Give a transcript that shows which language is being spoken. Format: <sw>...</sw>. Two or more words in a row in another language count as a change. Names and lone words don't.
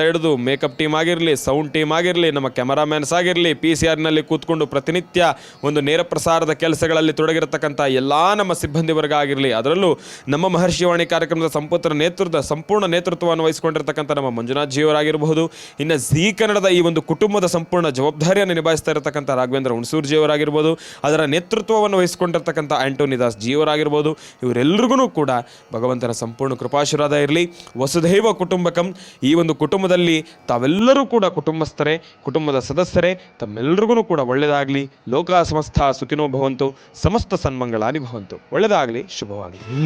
<kn>ಹಿಡಿದು ಮೇಕಪ್ ಟೀಮ್ ಆಗಿರಲಿ, ಸೌಂಡ್ ಟೀಮ್ ಆಗಿರಲಿ, ನಮ್ಮ ಕ್ಯಾಮರಾಮ್ಯಾನ್ಸ್ ಆಗಿರಲಿ, PCR ಕೂತ್ಕೊಂಡು ಪ್ರತಿನಿತ್ಯ ಒಂದು ನೇರ ಪ್ರಸಾರದ ಕೆಲಸಗಳಲ್ಲಿ ತೊಡಗಿರತಕ್ಕಂಥ ಎಲ್ಲ ನಮ್ಮ ಸಿಬ್ಬಂದಿವರ್ಗ ಆಗಿರಲಿ, ಅದರಲ್ಲೂ ನಮ್ಮ ಮಹರ್ಷಿವಾಣಿ ಕಾರ್ಯಕ್ರಮದ ಸಂಪೂರ್ಣ ನೇತೃತ್ವವನ್ನು ವಹಿಸಿಕೊಂಡಿರ್ತಕ್ಕಂಥ ನಮ್ಮ ಮಂಜುನಾಥ್ ಜಿಯವರಾಗಿರಬಹುದು, ಇನ್ನು ಜಿ ಕನ್ನಡದ ಈ ಒಂದು ಕುಟುಂಬದ ಸಂಪೂರ್ಣ ಜವಾಬ್ದಾರಿಯನ್ನು ನಿಭಾಯಿಸ್ತಾ ಇರತಕ್ಕಂಥ ರಾಘವೇಂದ್ರ ಹುಣಸೂರ್ಜಿಯವರಾಗಿರ್ಬೋದು, ಅದರ ನೇತೃತ್ವವನ್ನು ವಹಿಸಿಕೊಂಡಿರ್ತಕ್ಕಂಥ ಆಂಟೋನಿ ದಾಸ್ ಜಿಯವರಾಗಿರ್ಬೋದು, ಇವರೆಲ್ಲರಿಗೂ ಕೂಡ ಭಗವಂತನ ಸಂಪೂರ್ಣ ಕೃಪಾಶೀರ್ವಾದ ಇರಲಿ.</kn> <sa>ವಸುಧೈವ ಕುಟುಂಬಕಂ,</sa> <kn>ಈ ಒಂದು ಕುಟುಂಬದಲ್ಲಿ ತಾವೆಲ್ಲರೂ ಕೂಡ ಕುಟುಂಬಸ್ಥರೇ, ಕುಟುಂಬದ ಸದಸ್ಯರೇ, ತಮ್ಮೆಲ್ಲರಿಗೂ ಕೂಡ ಒಳ್ಳೆಯದಾಗಲಿ.</kn> <sa>ಲೋಕ ಸಮಸ್ತ ಸುಖಿನೋ ಭವಂತು, ಸಮಸ್ತ ಸನ್ಮಂಗಳಾನಿ ಭವಂತು.</sa> <kn>ಒಳ್ಳೆಯದಾಗಲಿ, ಶುಭವಾಗಲಿ.</kn>